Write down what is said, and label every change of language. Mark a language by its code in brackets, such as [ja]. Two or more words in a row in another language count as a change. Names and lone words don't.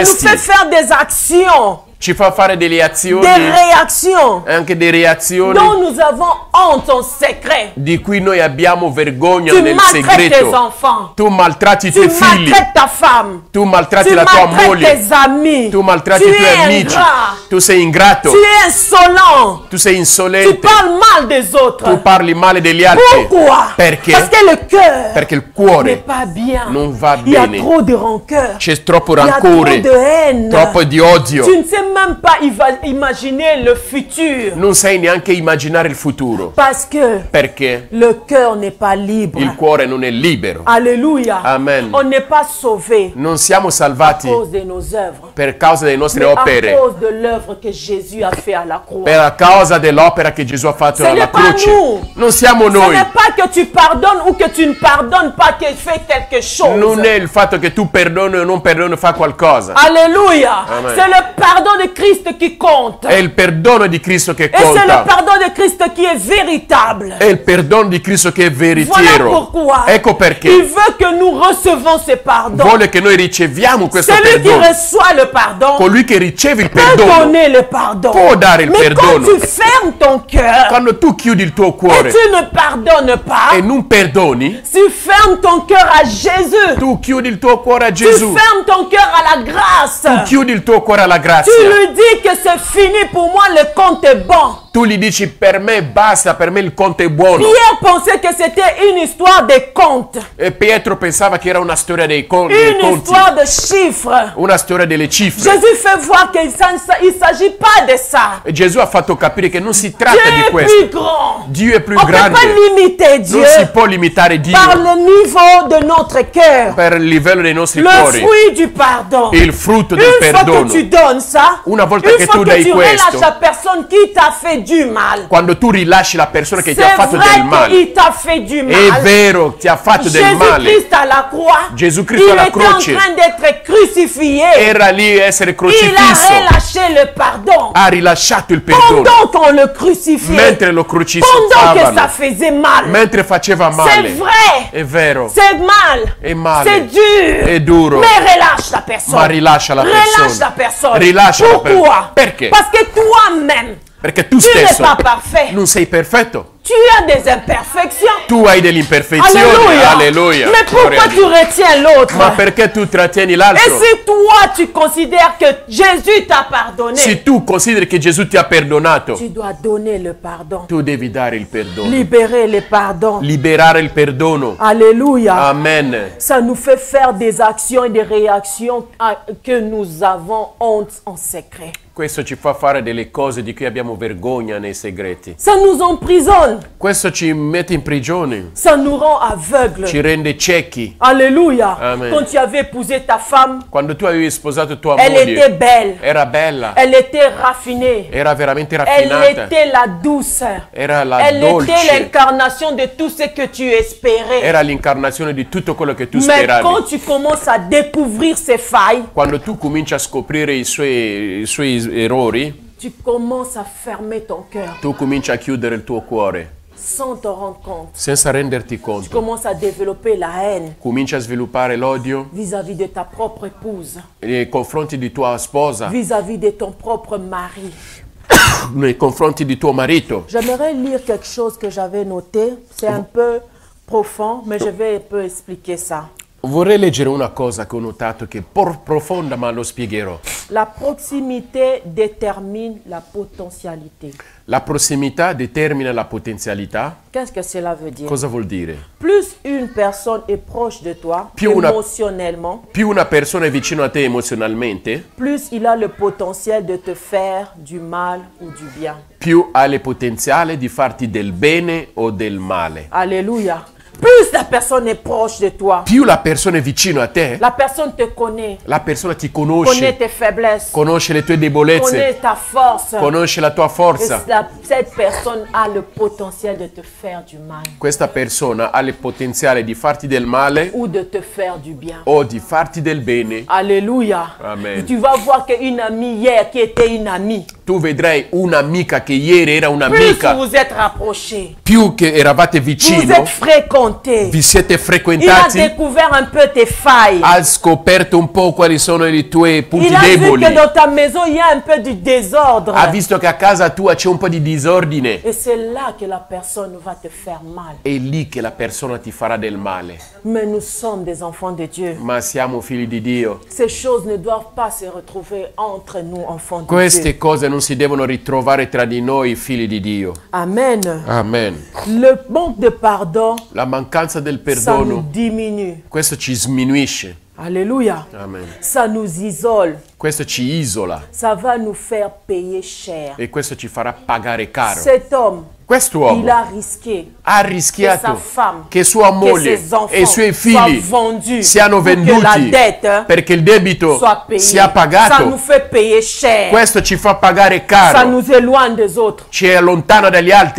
[it] gesti. [fr] fait faire des actions, [it] Ci fa fare delle azioni, [fr] des réactions [it] anche delle reazioni [fr] dont nous avons honte en secret. [it] di cui noi abbiamo vergogna [fr] Tu [it] nel [fr] maltraites tes [it] segreto. [fr] enfants. [it] Tu maltratti i [fr] Tu [it] tuoi figli. [fr] maltraites ta femme. [it] Tu maltratti [fr] Tu [it] la tua [fr] maltraites [it] moglie. [fr] tes amis. [it] Tu maltratti [fr] Tu [it] i tuoi [fr] es [it] amici. [fr] ingrat. [it] Tu sei ingrato. [fr] Tu es insolent. [it] Tu sei [fr] Tu [it] insolente. [fr] parles mal des autres. [it] Tu parli male degli altri. [fr] Pourquoi? [it] Perché? [fr] Parce que le cœur [it] Perché il [fr] n'est [it] cuore [fr] pas bien. [it] non va [fr] Il y a [it] bene. [fr] trop de rancœur. [it] C'è troppo [fr] Il y a trop [it] rancore, [fr] de haine. [it] troppo di odio. [fr] Tu ne sais même pas imaginer le futur. [it] Non sai neanche immaginare il futuro. [fr] Parce que [it] Perché [fr] le cœur n'est pas libre. [it] il cuore non è libero. [fr] Alléluia. [it] Amen. [fr] On n'est pas sauvé [it] Non siamo [fr] à [it] salvati [fr] cause de nos œuvres, [it] per causa delle nostre [fr] mais à [it] opere, [fr] cause de l'œuvre que Jésus a fait à la croix. [it] per causa dell'opera che Gesù ha fatto [fr] Ce [it] alla [fr] n'est pas [it] croce. [fr] nous. [it] Non siamo [fr] Ce [it] noi. [fr] n'est pas que tu pardonnes ou que tu ne pardonnes pas qu'il fait quelque chose. [it] Non è il fatto che tu perdoni o non perdoni fa qualcosa. [fr] Alléluia. [it] Amen. [fr] C'est le pardon de Christ qui compte. [it] È il perdono di Cristo che [fr] Et c'est le [it] conta. [fr] pardon de Christ qui est véritable. [it] È il perdono di Cristo che è [fr] Voilà [it] veritiero. [fr] pourquoi [it] Ecco [fr] il [it] perché [fr] veut que nous recevons ce pardon. [it] vuole che noi riceviamo questo [fr] Celui qui [it] perdono. [fr] reçoit le pardon [it] Colui che riceve il [fr] peut [it] perdono [fr] donner le pardon. [it] può dare il [fr] Mais quand [it] perdono. [fr] tu fermes ton cœur [it] Quando tu chiudi il tuo [fr] et [it] cuore [fr] tu ne pardonnes pas, [it] e non perdoni, [fr] tu fermes ton cœur à Jésus. [it] tu chiudi il tuo cuore a [fr] Tu [it] Gesù. [fr] fermes ton cœur à la grâce. [it] Chiudi il tuo cuore alla [fr] Tu [it] grazia. [fr] lui dis que c'est fini pour moi, le compte est bon. [it] Tu gli dici per me basta, per me il conto è buono. [fr] Pierre pensait que c'était une histoire de comptes. [it] E Pietro pensava che era una storia dei [fr] Une [it] conti, [fr] histoire de chiffres. [it] una storia delle cifre. [fr] Jésus fait voir qu'il ne s'agit pas de ça. [it] E Gesù ha fatto capire che non si tratta [fr] Dieu [it] di [fr] est [it] questo. [fr] plus grand. [it] Dio è più [fr] On ne peut [it] grande. [fr] pas limiter Dieu [it] Non si può limitare Dio [fr] par le niveau de notre cœur. [it] per il livello dei nostri [fr] Le [it] cuori. [fr] fruit du pardon. [it] Il frutto del [fr] Une fois que [it] perdono. [fr] tu donnes ça, [it] Una volta [fr] une [it] che [fr] fois [it] tu [fr] que [it] dai [fr] tu [it] questo, [fr] relâches la personne qui t'a fait du mal, [it] quando tu rilasci la persona che ti ha [fr] c'est [it] fatto del [fr] vrai [it] male, [fr] qu'il t'a fait du [it] è [fr] mal. [it] vero, ti ha fatto del male. [fr] Jésus-Christ à la croix, [it] Gesù [fr] il [it] Cristo alla [fr] était en [it] croce [fr] train d'être crucifié. [it] era lì a essere [fr] Il a [it] crocifisso, [fr] relâché le pardon. [it] ha rilasciato il perdono. [fr] Pendant qu'on le crucifiait, [it] Mentre lo [fr] pendant que ça [it] crocifiavano, [fr] faisait mal. [it] mentre faceva [fr] C'est [it] male. [fr] vrai, [it] È vero, [fr] c'est mal, [it] è male, [fr] c'est dur, [it] è duro, [fr] mais relâche la personne. [it] ma rilascia la [fr] Relâche [it] persona. [fr] la personne. [it] Rilascia la [fr] Pourquoi? [it] persona. Perché? [fr] Parce que toi-même, [it] Perché tu [fr] tu n'es [it] stesso [fr] pas parfait. [it] non sei perfetto. [fr] Tu as des imperfections. [it] Tu hai delle imperfezioni. [fr] Alléluia. [it] Alleluia. [fr] Mais [it] Gloria [fr] pourquoi [it] a [fr] tu [it] Dio. [fr] retiens l'autre? [it] Ma perché tu trattieni [fr] Et [it] l'altro? [fr] si toi tu considères que Jésus t'a pardonné, [it] Se tu consideri che Gesù ti ha perdonato, [fr] tu dois donner le pardon. [it] tu devi dare il perdono. [fr] Libérer le pardon. [it] Liberare il perdono. [fr] Alléluia. [it] Amen. [fr] Ça nous fait faire des actions et des réactions que nous avons honte en secret. [it] Questo ci fa fare delle cose di cui abbiamo vergogna nei segreti. [fr] Ça nous emprisonne. [it] Questo ci mette in prigione, [fr] Ça nous rend aveugles. [it] ci rende ciechi. [fr] Alléluia. [it] Amen. [fr] Quand tu avais épousé ta femme, [it] Quando tu avevi sposato tua [fr] elle était [it] moglie, [fr] belle. [it] era bella, [fr] Elle était raffinée. [it] era veramente [fr] Elle [it] raffinata, [fr] était la douce. [it] era la [fr] Elle était [it] dolce, [fr] l'incarnation de tout ce que tu espérais. [it] era l'incarnazione di tutto quello che tu [fr] Mais [it] speravi. [fr] quand tu commences à découvrir ses failles, [it] Quando tu cominci a scoprire i suoi errori, [fr] tu commences à fermer ton cœur [it] tu cominci a chiudere il tuo cuore [fr] sans te rendre compte. [it] senza renderti [fr] Tu [it] conto. [fr] commences à développer la haine [it] Cominci a sviluppare l'odio [fr] vis-à-vis de ta propre épouse, [it] nei confronti di tua sposa, [fr] vis-à-vis de ton propre mari. [it] nei confronti di tuo marito. [fr] J'aimerais lire quelque chose que j'avais noté. C'est un peu profond, mais je vais un peu expliquer ça. [it] Vorrei leggere una cosa che ho notato che è profonda, ma lo spiegherò. [fr] La proximité détermine la potentialité. [it] La prossimità determina la potenzialità. [fr] Qu'est-ce que cela veut dire? [it] Cosa vuol dire? [fr] Plus une personne est proche de toi [it] Più una- [fr] émotionnellement, [it] Più una persona è vicino a te emozionalmente, [fr] plus il a le potentiel de te faire du mal ou du bien. [it] più ha il potenziale di farti del bene o del male. [fr] Alléluia. Plus la personne est proche de toi, [it] Più la persona è vicino a te, [fr] la personne te connaît, [it] la persona ti [fr] connaît [it] conosce, [fr] tes faiblesses, [it] conosce le tue debolezze, [fr] connaît ta force. [it] conosce la tua [fr] Et [it] forza. [fr] cette personne a le potentiel de te faire du mal [it] Questa persona ha il potenziale di farti del male [fr] ou de te faire du bien. [it] o di farti del bene. [fr] Alléluia. [it] Amen. [fr] Tu vas voir qu'une amie hier qui était une amie, [it] Tu vedrai un'amica che ieri era [fr] plus [it] un'amica, [fr] vous êtes rapprochés, [it] più che eravate [fr] vous [it] vicino, [fr] êtes fréquentés, [it] vi siete [fr] il a [it] frequentati, [fr] découvert un peu tes failles. [it] ha scoperto un po' quali sono i tuoi punti [fr] Il a vu [it] deboli, [fr] que dans ta maison, il y a un peu du désordre. [it] ha visto che a casa tua c'è un po' di disordine. [fr] Et c'est là que la personne va te faire mal. [it] È lì che la persona ti farà del male. [fr] Mais nous sommes des enfants de Dieu. [it] Ma siamo figli di Dio. [fr] Ces choses ne doivent pas se retrouver entre nous, enfants de [it] Queste [fr] Dieu. [it] cose non si devono ritrovare tra di noi, figli di Dio. [fr] Amen. [it] Amen. [fr] Le manque de pardon, [it] La mancanza del [fr] ça nous [it] perdono, [fr] diminue. [it] questo ci sminuisce. [fr] Alléluia. [it] Amen. [fr] Ça nous isole. [it] Questo ci isola [fr] Ça va nous faire payer cher. [it] e questo ci farà pagare caro. [fr] Cet homme, [it] Quest'uomo [fr] il a risqué [it] ha [fr] que sa [it] rischiato [fr] femme, [it] che sua [fr] que [it] moglie [fr] ses enfants [it] e i suoi [fr] soient [it] figli [fr] vendus [it] siano [fr] pour que la [it] venduti [fr] dette [it] perché il debito [fr] soit payée. [it] sia [fr] Ça [it] pagato. [fr] nous fait payer cher. [it] Questo ci fa pagare [fr] Ça [it] caro, [fr] nous éloigne des autres. [it] ci allontana dagli altri.